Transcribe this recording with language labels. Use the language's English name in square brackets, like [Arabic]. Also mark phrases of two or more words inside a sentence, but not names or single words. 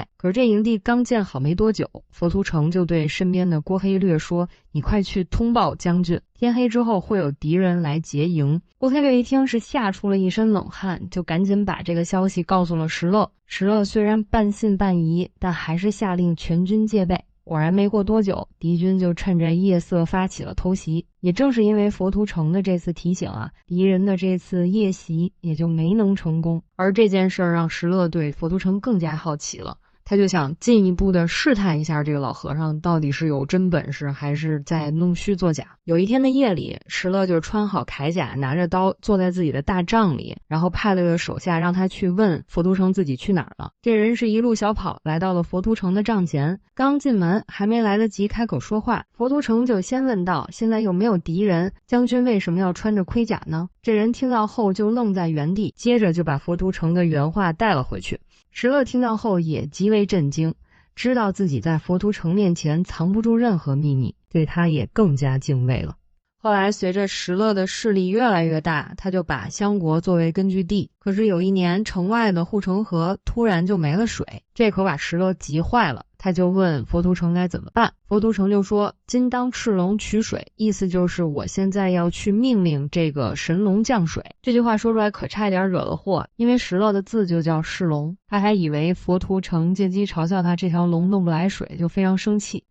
[Chinese] 可是這營地剛建好沒多久，佛圖澄就對身邊的郭黑略說，你快去通報將軍，天黑之後會有敵人來劫營。郭黑略一聽是嚇出了一身冷汗，就趕緊把這個消息告訴了石勒。石勒雖然半信半疑，但還是下令全軍戒備。果然沒過多久，敵軍就趁着夜色發起了偷襲。也正是因為佛圖澄的這次提醒啊，敵人的這次夜襲也就沒能成功。而這件事讓石勒對佛圖澄更加好奇了。他就想進一步的試探一下這個老和尚到底是有真本事還是在弄虛作假。有一天的夜裡，石勒就穿好鎧甲，拿着刀坐在自己的大帐裡，然後派了個手下讓他去問佛圖澄自己去哪兒了。這人是一路小跑來到了佛圖澄的帐前，剛進門還沒來得及開口說話，佛圖澄就先問道，現在有沒有敵人？將軍為什麼要穿着盔甲呢？這人聽到後就愣在原地，接着就把佛图澄的原話帶了回去。石勒聽到後也極為震驚，知道自己在佛图澄面前藏不住任何秘密，對他也更加敬畏了。後來隨着石勒的勢力越來越大，他就把襄國作為根據地。可是有一年，城外的護城河突然就沒了水，這可把石勒急壞了。他就問佛圖澄該怎麼辦，佛圖澄就說，今當赤龍取水，意思就是我現在要去命令這個神龍降水。這句話說出來可差一點惹了禍，因為石勒的字就叫世龍，他還以為佛图澄借機嘲笑他這條龍弄不來水，就非常生氣。